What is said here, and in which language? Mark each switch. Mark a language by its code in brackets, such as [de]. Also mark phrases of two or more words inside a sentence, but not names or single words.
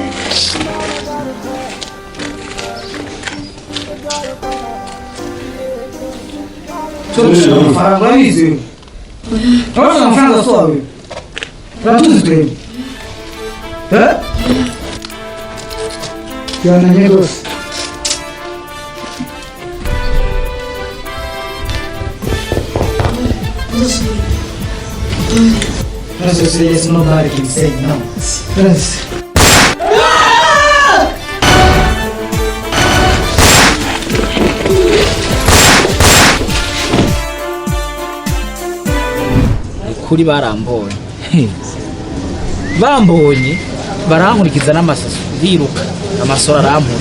[rn] Turusha amafaranga yizewe. Urabona amafaranga sobe. Uratuzi twebwe. Yananye rwose. [en] There's nobody can say no. Yes. [rn] kuri barambonye bambonye barankurikiza n'amasasu biruka amasora arampura